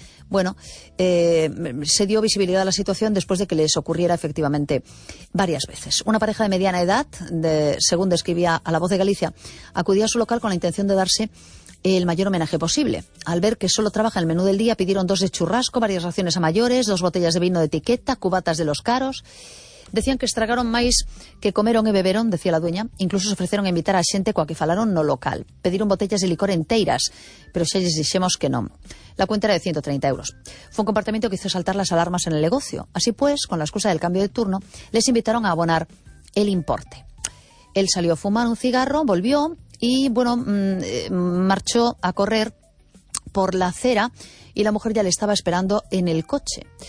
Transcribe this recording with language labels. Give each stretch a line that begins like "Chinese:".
Spanish: Bueno, se dio visibilidad a la situación después de que les ocurriera efectivamente varias veces. Una pareja de mediana edad, según describía a La Voz de Galicia, acudía a su local con la intención de darse el mayor homenaje posible. Al ver que solo trabaja en el menú del día, pidieron 2 de churrasco, varias raciones a mayores, 2 botellas de vino de etiqueta, cubatas de los caros.
Galician: Decían que estragaron máis que comeron e beberon,
Spanish: decía la dueña.
Galician: Incluso se ofreceron a invitar a xente coa que falaron no local. Pediron botellas de licor enteiras, pero xa lles dixemos que non.
Spanish: La cuenta era de 130 euros. Fue un comportamiento que hizo saltar las alarmas en el negocio. Así pues, con la excusa del cambio de turno, les invitaron a abonar el importe. Él salió a fumar un cigarro, volvió y, bueno, marchó a correr por la acera y la mujer ya le estaba esperando en el coche.